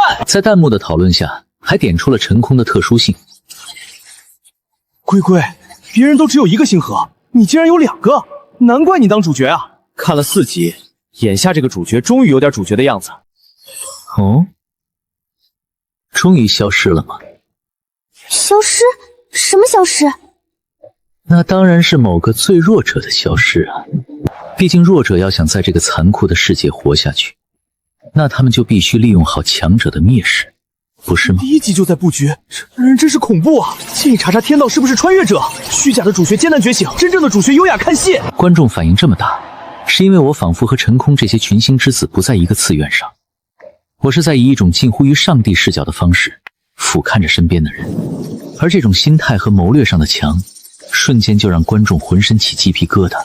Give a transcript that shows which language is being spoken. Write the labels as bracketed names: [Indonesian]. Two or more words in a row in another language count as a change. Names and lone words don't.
[Chinese] 在彈幕的討論下，還點出了陳空的特殊性。龜龜，別人都只有一個星河，你竟然有2個，難怪你當主角啊！看了4集，眼下這個主角終於有點主角的樣子。哦，終於消失了嗎？消失？什麼消失？那當然是某個最弱者的消失啊！畢竟弱者要想在這個殘酷的世界活下去，那他們就必須利用好強者的劣勢，不是嗎？第1集就在布局，這人真是恐怖啊！建議查查天道是不是穿越者，虛假的主角艱難覺醒，真正的主角優雅看戲。觀眾反應這麼大，是因為我仿佛和陳空這些群星之子不在一個次元上，我是在以一種近乎於上帝視角的方式俯瞰着身邊的人，而這種心態和謀略上的強，瞬間就讓觀眾渾身起雞皮疙瘩。